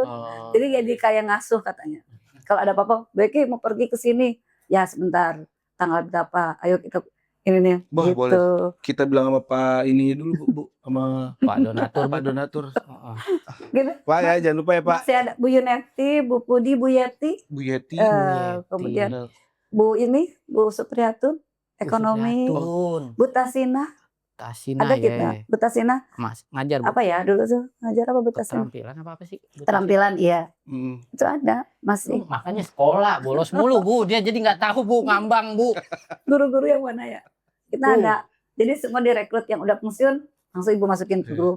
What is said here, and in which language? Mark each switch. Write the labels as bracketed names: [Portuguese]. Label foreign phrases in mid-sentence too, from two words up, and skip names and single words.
[Indonesian] Oh. Jadi kayak ngasuh katanya. Kalau ada apa-apa, Becky mau pergi ke sini. Ya sebentar, tanggal berapa? Ayo kita ini nih. Wah, gitu. boleh. Kita bilang sama Pak ini dulu, Bu, sama Pak Donatur. Pak Donatur. Heeh. Gitu. Pak ya, jangan lupa ya, Pak. Masih ada Bu Yuneti, Bu Pudi, Bu Yeti, Bu Yeti. kemudian Bu Supriyatun, ekonomi, Supriyatun. Bu Tasina, Tasina ada ya. kita. Bu Tasina, Mas ngajar Bu. apa ya dulu tuh ngajar apa Bu Tasina? Keterampilan apa sih? Bu Keterampilan, iya. Mm. Itu ada, Tasina? masih. Makanya sekolah bolos mulu Bu. Dia jadi nggak tahu Bu ngambang Bu. Guru-guru yang mana ya? Kita Tuh. ada. Jadi semua direkrut yang udah pensiun, langsung ibu masukin ke grup.